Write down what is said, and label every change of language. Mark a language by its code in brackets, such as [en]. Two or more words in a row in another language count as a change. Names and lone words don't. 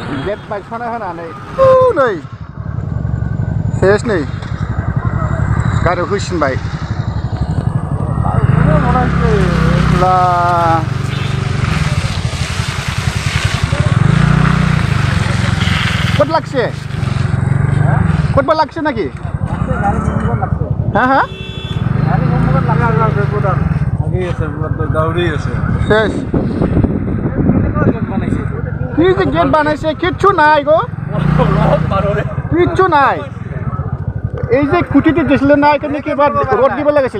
[brx] गेट बायस'ना होनानै नै सेस नै गारियाव होसिनबाय ला [bn] कत लागছে কতবার লাগছে নাকি হ্যাঁ হ্যাঁ শেষ কি যে গেট বানাইছে কিচ্ছু নাই গো কিচ্ছু নাই এই যে খুঁটিতে দিছিল না এখানে কি এবার রড দিব লাগাইছিলে